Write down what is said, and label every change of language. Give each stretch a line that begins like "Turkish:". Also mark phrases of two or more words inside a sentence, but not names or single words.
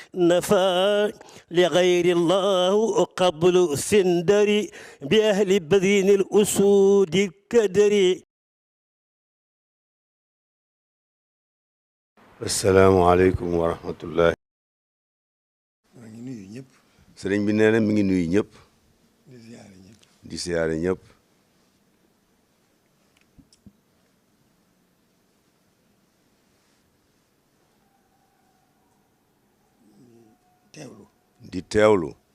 Arabic: نفى لغير الله قبل سندري بأهل بذين الأسود الكدري. السلام عليكم ورحمة الله.
Wolof: sëriñ bi nee na mi ngi nuyu ñëpp di siyaare ñëpp di teewlu